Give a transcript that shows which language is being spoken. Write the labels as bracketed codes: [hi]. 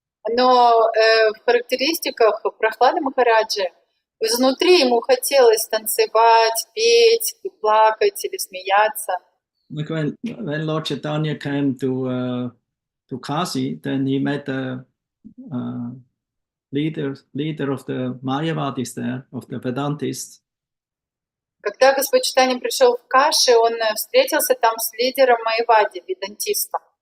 [ru] Но в характеристиках Прохлады Махараджи изнутри ему хотелось танцевать, петь, плакать или смеяться. [en] Like when Lord Chaitanya came to Kasi, then he met the leader of the Mayavadis there, of the Vedantists. [ru] Когда Господь Чайтанья пришел в Каши, он встретился там с лидером Майявади, ведантиста.